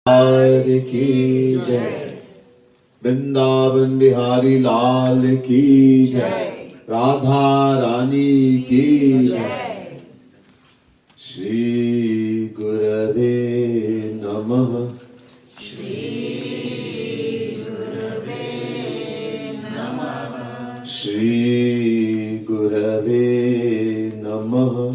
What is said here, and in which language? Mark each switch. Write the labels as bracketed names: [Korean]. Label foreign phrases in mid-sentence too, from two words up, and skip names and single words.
[Hindi] लाल की जय, वृंदावन बिहारी लाल की जय, राधा रानी की जय। [Sanskrit] श्री गुरवे नमः। श्री गुरवे नमः। श्री गुरवे नमः।